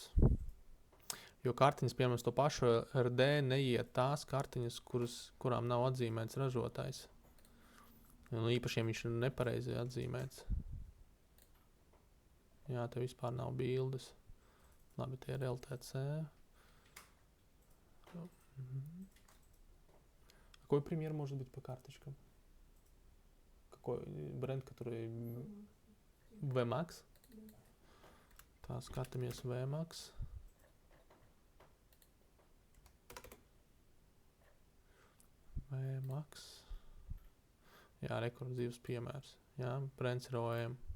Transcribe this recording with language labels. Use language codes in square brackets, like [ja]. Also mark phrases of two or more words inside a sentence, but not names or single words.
[lv] Jo kartiņas, piemēram, to pašu RD neiet tās kartiņas, kurām nav atzīmēts ražotājs. Un īpašiem viņš ir nepareizi atzīmēts. Jā, te vispār nav bildes. Labi, tie ir LTC. [ru] Какой пример может быть по карточкам? Какой бренд, который VMAX? [lv] Tā, skatāmies VMAX. VMAX. Jā, rekordzīvs piemērs. Jā, brands ir OEM.